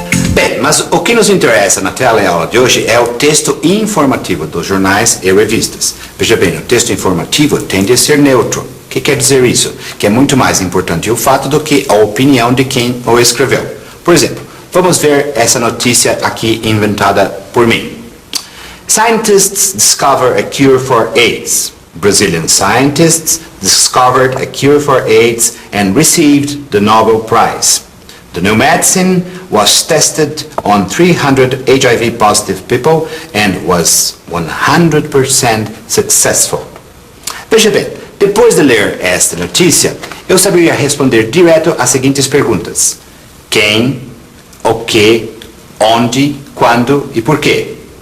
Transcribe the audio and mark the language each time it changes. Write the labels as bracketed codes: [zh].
[pt] Bem, mas o que nos interessa na teleaula de hoje é o texto informativo dos jornais e revistas. Veja bem, o texto informativo tende a ser neutro. O que quer dizer isso? Que é muito mais importante o fato do que a opinião de quem o escreveu. Por exemplo, vamos ver essa notícia aqui inventada por mim. [en] Scientists discover a cure for AIDS. Brazilian scientists discovered a cure for AIDS and received the Nobel Prize. The new medicine was tested on 300 HIV-positive people and was 100% successful. [pt] Veja bem, depois de ler esta notícia, eu saberia responder direto às seguintes perguntas. Quem, o que, onde, quando e por quê.